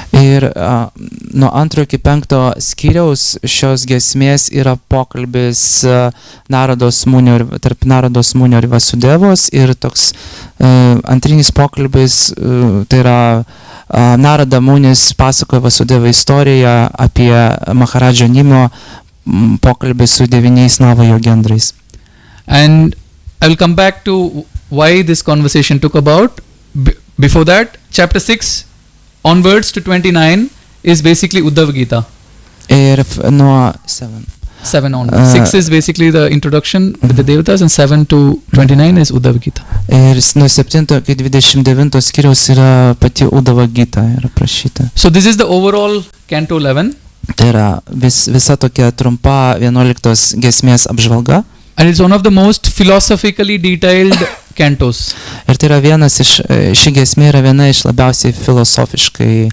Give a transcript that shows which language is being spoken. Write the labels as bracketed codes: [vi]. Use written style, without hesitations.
[lt] Ir nuo 2 iki 5 skyriaus šios giesmės yra pokalbis tarp Narados Munio ir Vasudevos, ir toks antrinis pokalbis, tai yra Narada Munis pasakoja Vasudevą istoriją apie Maharadžą Nimio pokalbį su 9 Navayogendrais. [en] And I will come back to why this conversation took about. Before that, chapter 6 onwards to 29 is basically Uddhava Gita. [lt] Ir nuo [en] 7 onwards. 6 is basically the introduction with the Devatas, and 7 to 29 is Uddhava Gita. [lt] Ir nuo 7 iki 29 skyriaus yra pati Uddhava Gita yra prašyta. [en] So this is the overall canto 11. [lt] Tai yra visa tokia trumpa 11 giesmės apžvalga. [en] And it's one of the most philosophically detailed cantos. [lt] Ir tai yra ši giesmė yra viena iš labiausiai filosofiška.